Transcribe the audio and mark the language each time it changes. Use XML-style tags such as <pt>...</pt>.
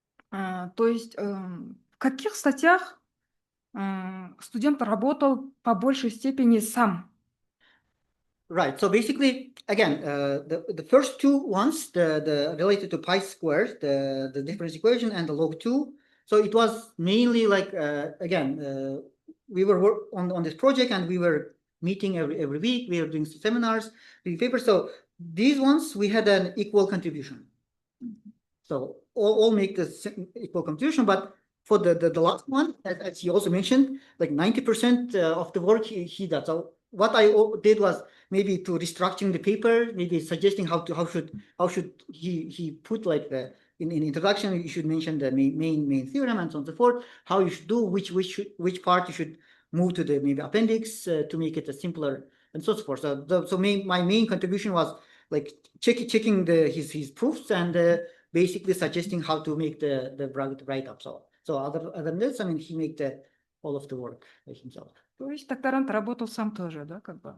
<ru>То есть в каких статьях студент работал по большей степени сам?</ru> <en>Right. So basically, again, the first two ones, the related to pi squared, the difference equation and the log 2. So it was mainly like again, we were on this project and we were meeting every week. We were doing seminars, reading papers. So these ones we had an equal contribution. So all make the equal contribution, but for the last one, as he also mentioned, like 90% of the work he does. So what I did was maybe to restructuring the paper, maybe suggesting how should he put like the in introduction you should mention the main theorem and so on and so forth. How you should do which part you should move to the maybe appendix to make it a simpler and so forth. So my main contribution was like checking his proofs and basically suggesting how to make the write up. So other than this, I mean, he made all of the work himself.</en> <ru>То есть докторант работал сам тоже, да, как бы?</ru>